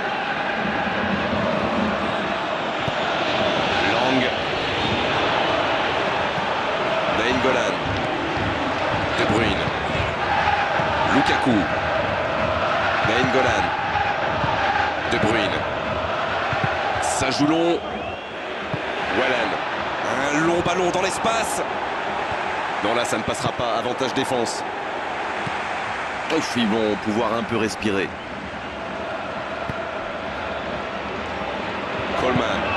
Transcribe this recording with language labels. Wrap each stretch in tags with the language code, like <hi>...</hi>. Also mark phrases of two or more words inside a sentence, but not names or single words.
<fr>Lang. Nainggolan. De Bruyne. Lukaku. Nainggolan. De Bruyne. Ça joue long. Un long ballon dans l'espace. Non, là, ça ne passera pas. Avantage défense. Oh, ils vont pouvoir un peu respirer. Coleman.</fr>